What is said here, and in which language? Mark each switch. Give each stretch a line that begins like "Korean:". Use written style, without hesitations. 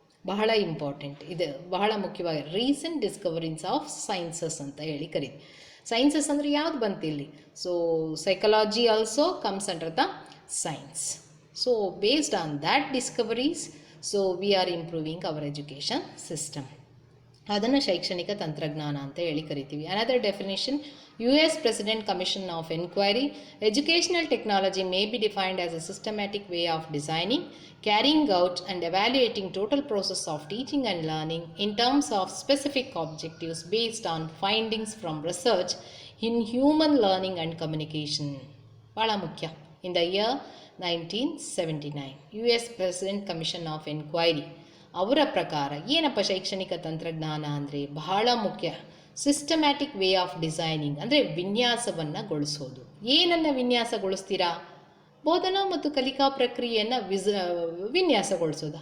Kannada: ಬಹಳ ಇಂಪಾರ್ಟೆಂಟ್ ಇದು, ಬಹಳ ಮುಖ್ಯವಾಗಿ
English: recent discoveries of sciences
Kannada: ಅಂತ ಹೇಳಿ ಕರೀತೀವಿ. ಸೈನ್ಸಸ್ ಅಂದರೆ ಯಾವ್ದು ಬಂತು ಇಲ್ಲಿ?
English: So psychology also comes under the science. So based on that discoveries, so we are improving our education system.
Kannada: ಅದನ್ನು ಶೈಕ್ಷಣಿಕ ತಂತ್ರಜ್ಞಾನ ಅಂತ ಹೇಳಿ ಕರಿತೀವಿ.
English: Another definition, US President Commission of Inquiry, educational technology may be defined as a systematic way of designing, carrying out and evaluating total process of teaching and learning in terms of specific objectives based on findings from research in human learning and communication.
Kannada: ಬಹಳ ಮುಖ್ಯ.
English: In the year 1979, US President Commission of Inquiry
Kannada: ಅವರ ಪ್ರಕಾರ ಏನಪ್ಪ ಶೈಕ್ಷಣಿಕ ತಂತ್ರಜ್ಞಾನ ಅಂದರೆ ಬಹಳ ಮುಖ್ಯ.
English: systematic way of designing
Kannada: ಅಂದರೆ ವಿನ್ಯಾಸವನ್ನು ಗೊಳಿಸೋದು. ಏನನ್ನು ವಿನ್ಯಾಸಗೊಳಿಸ್ತೀರಾ? ಬೋಧನಾ ಮತ್ತು ಕಲಿಕಾ ಪ್ರಕ್ರಿಯೆಯನ್ನು ವಿನ್ಯಾಸಗೊಳಿಸೋದು.